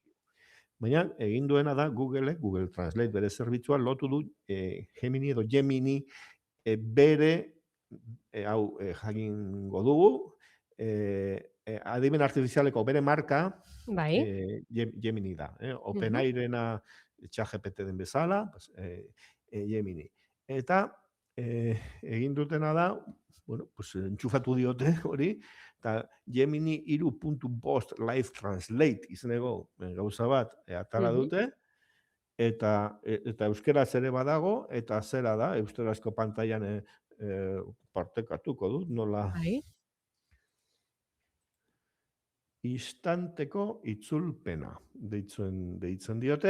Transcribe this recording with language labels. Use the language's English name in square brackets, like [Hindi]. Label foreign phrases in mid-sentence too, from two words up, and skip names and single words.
[Basque] Baina, egin duena da Google Translate bere zerbitzua lotu du Gemini edo Gemini bere, hau jakingo dugu, adimen artifizialeko bere marka Gemini da. OpenAI-rena ChatGPT den bezala, Gemini. Eta egin dutena da, [Spanish] bueno, pues [Basque] entxufatu diote hori, eta Gemini 3.post live translate izenego gauza bat atara dute, eta euskeraz ere badago, eta zera da, euskarazko pantailan partekatuko dut, nola... Instanteko itzulpena deitzen diote.